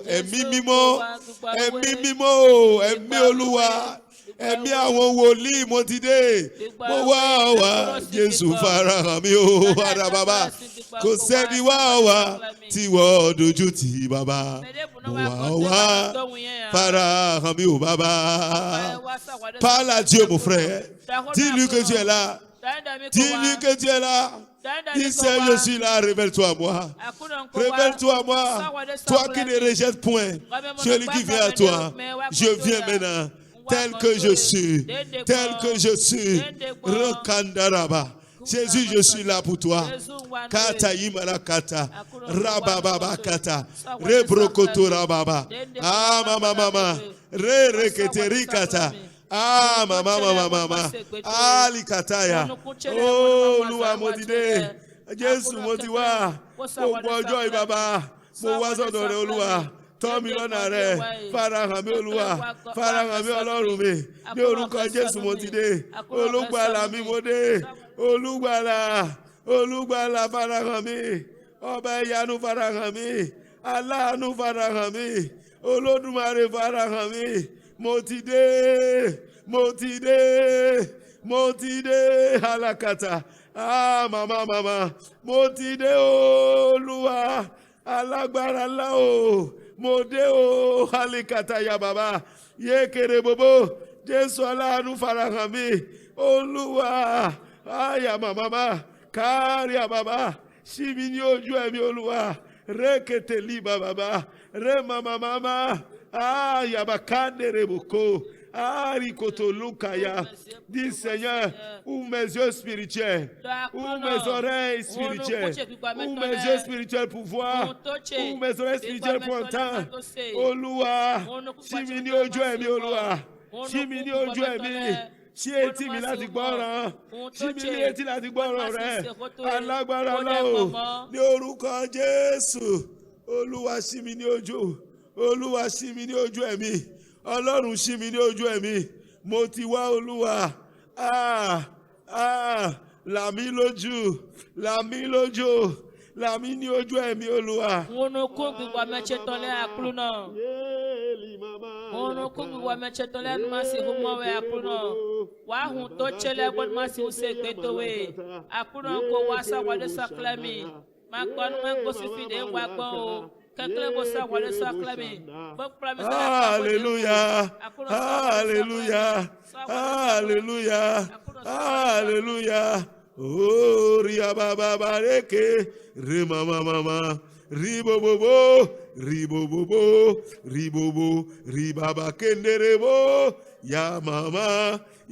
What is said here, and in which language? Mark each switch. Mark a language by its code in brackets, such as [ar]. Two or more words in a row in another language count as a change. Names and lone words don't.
[yo] Ẹ̀mí mímọ́, ẹ̀mí mímọ́ o, ẹ̀mí Olúwa, ẹ̀mí àwọn wòlíì mo ti dé. Mo wá wá Jésù farahàn mi o. Ara bàbá, kò sẹ́ni wá wá tí wọ́n dojú tì bàbá. Mo wá wá farahàn mi o bàbá. [fr] Parle à Dieu mon frère. Dis-lui que tu es là. Dis-lui que tu es là. Dis Seigneur, je suis là, révèle-toi à moi. Révèle-toi à moi. Toi qui ne rejettes point celui qui vient à toi. Je viens maintenant, tel que je suis. Tel que je suis. Rekandaraba. Jésus, je suis là pour toi. Kata imarakata. Rabababa kata. Rebrokoto rababa. Mama. Re-rekete-rikata. Mama. Alikataya. [yo] Oh, Olúwa mo ti dé. Jésù mo ti wá. Gbogbo ọjọ́ yìí bàbá. Mo wá sọ́dọ̀ rẹ Olúwa. Tọ́ mi lọ́nà rẹ. Farahàn mi Olúwa. Farahàn mi Ọlọ́run mi. Ní orúkọ Jésù mo ti dé. Olùgbàlà mi mo dé. Olùgbàlà farahàn mi. Ọba ìyanu farahàn mi. Aláàánú farahàn mi. Olódùmarè farahàn mi. Mo ti dé, alakata. Mama. Mo ti dé Olúwa, alágbára ńlá o. Mo dé o, alikata ya baba. Yekere bobo, Jésù aláàánú farahàn mi. Olúwa, aya mama, kárí baba. Ṣí mi ní ojú ẹ̀mí Olúwa. Rekete liba baba. Re mama. Yabakande reboko. Rikotolukaya. [fr] Dis Seigneur, ouvre mes yeux spirituels. Ouvre mes oreilles spirituelles. Ouvre mes yeux spirituels pour voir. Ouvre mes oreilles spirituelles pour entendre. [yo] Olúwa, ṣí mi ní ojú ẹ̀mí Olúwa. Ṣí mi ní ojú ẹ̀mí. Ṣí etí mi láti gbọ́ràn. Ṣí mi ní etí láti gbọ́ràn rẹ. Alágbára lọ́wọ́. Ní orúkọ Jésù. Olúwa ṣí mi ní ojú. Olúwa ṣí mi ní ojú ẹ̀mí. Ọlọ́run ṣí mi ní ojú ẹ̀mí. Mo ti wá Olúwa. Là mí lójú. Là mí lójú. Là mí ní ojú ẹ̀mí Olúwa. Ono kungu wa mechetole akluno. Ono kungu wa mechetole masi humowe akluno. Wa hun to chele kwa masi useketowe. Akluno ko wasa wale saklami. Makon mango sifide wakon. [fr] Alléluia. Oh, ria baba bareke, mama, ribobobo, ribaba kenderebo, ya mama,